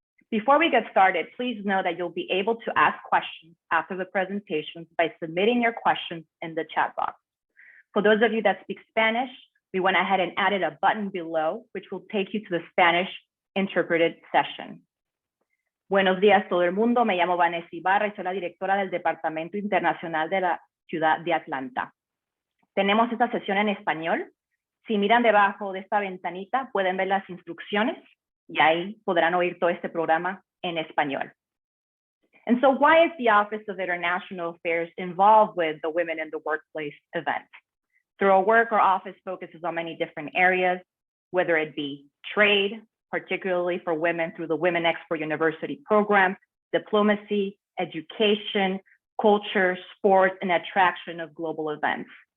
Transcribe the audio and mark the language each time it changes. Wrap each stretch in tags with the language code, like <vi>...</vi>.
<en>Before we get started, please know that you'll be able to ask questions after the presentations by submitting your questions in the chat box. For those of you that speak Spanish, we went ahead and added a button below, which will take you to the Spanish interpreted session.</en> <es>Buenos días todo el mundo, me llamo Vanessa Ibarra y soy la directora del Departamento Internacional de la Ciudad de Atlanta. Tenemos esta sesión en español. Si miran debajo de esta ventanita, pueden ver las instrucciones y ahí podrán oír todo este programa en español.</es> <en>And so why is the Office of International Affairs involved with the Women in the Workplace event? Through our work, our office focuses on many different areas, whether it be trade, particularly for women through the Women Export University program, diplomacy, education, culture, sports, and attraction of global events.</en>